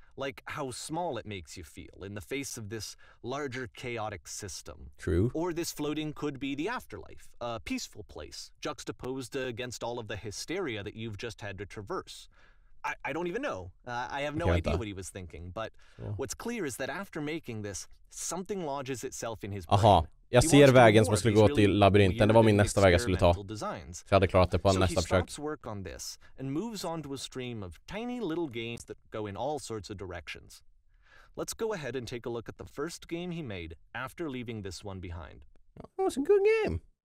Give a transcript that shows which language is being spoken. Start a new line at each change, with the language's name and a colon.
English: Like how small it makes you feel in the face of this larger chaotic system. True. Or this floating could be the afterlife, a peaceful place, juxtaposed against all of the hysteria that you've just had to traverse. I don't even know. I have no idea what he was thinking, but what's clear is that after making this, something lodges itself in his brain.
Swedish: Aha, jag ser vägen som jag skulle gå till labyrinten. Det var min nästa väg jag skulle ta. Så jag hade klarat det på nästa försök.
English: So he stops work on this and moves on to a stream of tiny little games that go in all sorts of directions. Let's go ahead and take a look at the first game he made after leaving this one behind. Oh, it's a good game.